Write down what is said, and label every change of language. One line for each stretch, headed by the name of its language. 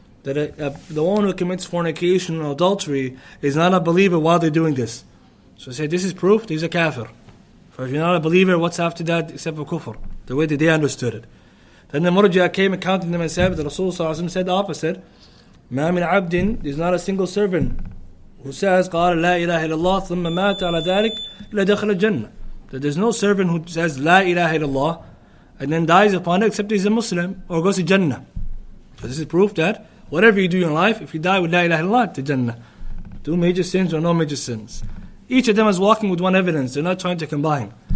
English: That the one who commits fornication or adultery is not a believer while they're doing this. So say, this is proof, he's a kafir. For if you're not a believer, what's after that except for kufr? The way that they understood it. Then the Murji'ah came and counted them and said, the Rasul said the opposite.
Arabic: ما من عبد,
English: there's not a single servant who says,
Arabic: قال لا إله إلا الله ثم مات على ذلك إلا دخل الجنة.
English: That there's no servant who says
Arabic: لا إله إلا الله
English: and then dies upon it except he's a Muslim or goes to Jannah. So this is proof that whatever you do in life, if you die with La ilaha illallah, to Jannah. Do major sins or no major sins. Each of them is walking with one evidence. They're not trying to combine.